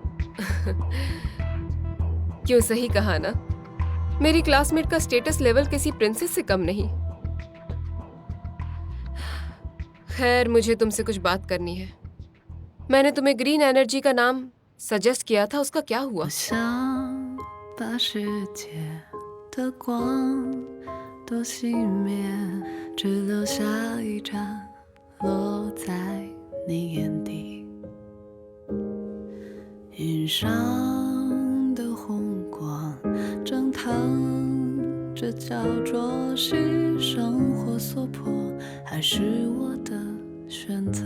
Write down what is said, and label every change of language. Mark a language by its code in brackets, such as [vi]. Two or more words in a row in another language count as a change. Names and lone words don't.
[hi] क्यों, सही कहा ना? मेरी क्लासमेट का [en] status level [hi] किसी प्रिंसेस से कम नहीं। खैर, मुझे तुमसे कुछ बात करनी है। मैंने तुम्हें [en] green energy [hi] का नाम सजेस्ट किया था, उसका क्या हुआ? [zh] 把世界的光都熄灭，只留下一盏落在你眼底。云上的红光蒸腾着，焦灼是生活所迫，还是我的选择？